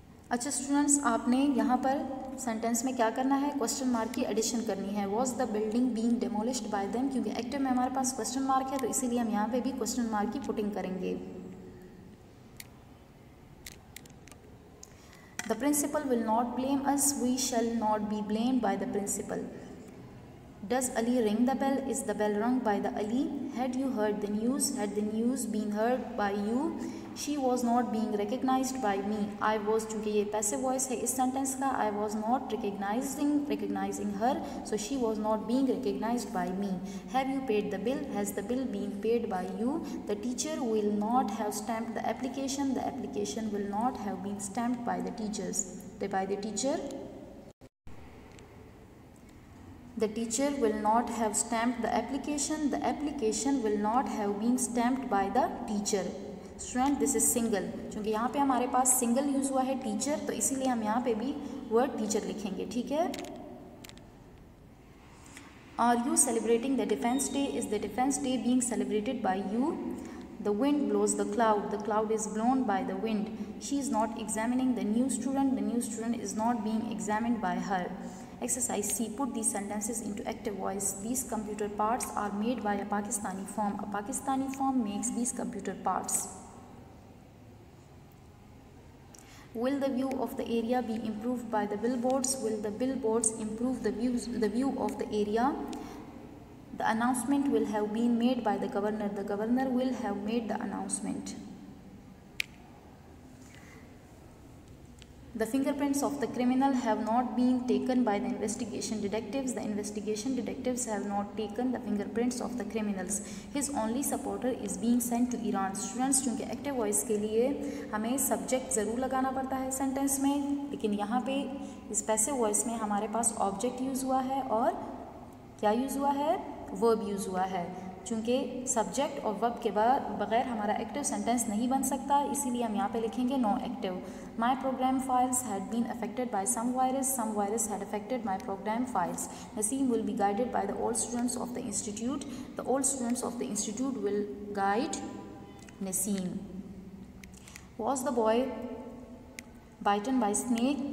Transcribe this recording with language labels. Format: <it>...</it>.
<hi>अच्छा स्टूडेंट्स, आपने यहाँ पर सेंटेंस में क्या करना है? क्वेश्चन मार्क की एडिशन करनी है.</hi> <en>Was the building being demolished by them?</en> <hi>क्योंकि एक्टिव में हमारे पास क्वेश्चन मार्क है तो इसीलिए हम यहाँ पे भी क्वेश्चन मार्क की पुटिंग करेंगे.</hi> <en>The principal will not blame us. We shall not be blamed by the principal. Does Ali ring the bell? Is the bell rung by the Ali? Had you heard the news? Had the news been heard by you? She was not being recognized by me. I was,</en> <hi>चूँकि ये passive voice है इस sentence का,</hi> <en>I was not recognizing her, so she was not being recognized by me. Have you paid the bill? Has the bill been paid by you? The teacher will not have stamped the application. The application will not have been stamped by the teachers. By the teacher. The teacher will not have stamped the application. The application will not have been stamped by the teacher. Student this is single,</en> <hi>क्योंकि यहाँ पे हमारे पास single use हुआ है teacher, तो इसीलिए हम यहाँ पे भी वर्ड टीचर लिखेंगे, ठीक है।</hi> <en>Are you celebrating the defence day? Is the defence day being celebrated by you? The wind blows the cloud is blown by the wind. She is not examining the new student is not being examined by her. Exercise C. Put these sentences into active voice. These computer parts are made by a Pakistani firm. A Pakistani firm makes these computer parts. Will the view of the area be improved by the billboards? Will the billboards improve the view of the area? The announcement will have been made by the governor. The governor will have made the announcement. The fingerprints of the criminal have not been taken by the investigation detectives. The investigation detectives have not taken the fingerprints of the criminals. His only supporter is being sent to Iran.</en> <hi>Students, चूँकि active voice के लिए हमें subject ज़रूर लगाना पड़ता है sentence में, लेकिन यहाँ पे इस पैसिव वॉइस में हमारे पास ऑब्जेक्ट यूज़ हुआ है और क्या यूज़ हुआ है, वर्ब यूज़ हुआ है. चूँकि सब्जेक्ट और वर्ब के बगैर हमारा एक्टिव सेंटेंस नहीं बन सकता, इसीलिए हम यहाँ पे लिखेंगे know active.</hi> <en>My program files had been affected by some virus had affected my program files. Naseem will be guided by the old students of the institute. The old students of the institute will guide Naseem. Was the boy bitten by snake?</en>